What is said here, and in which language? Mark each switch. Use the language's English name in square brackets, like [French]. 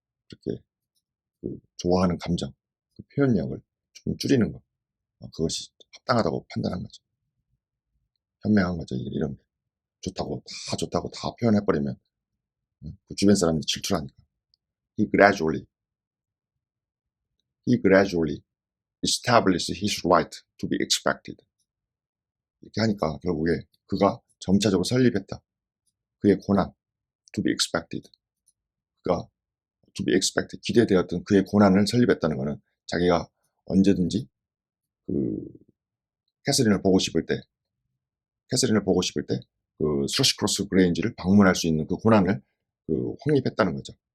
[Korean] 이렇게 좋아하는 감정, 그 표현력을 좀 줄이는 거, 그것이 합당하다고 판단한 거죠. 현명한 거죠. 이런 게 좋다고 다 표현해버리면 그 주변 사람들이 질투하니까. [English] He gradually established his right to be expected. [Korean] 이렇게 하니까 결국에 그가 점차적으로 설립했다. 그의 권한, [English] to be expected. [Korean] 그가 [English] to be expected, [Korean] 기대되었던 그의 권한을 설립했다는 것은 자기가 언제든지 캐서린을 보고 싶을 때 그 스러시크로스 그레인지를 방문할 수 있는 그 권한을 확립했다는 거죠.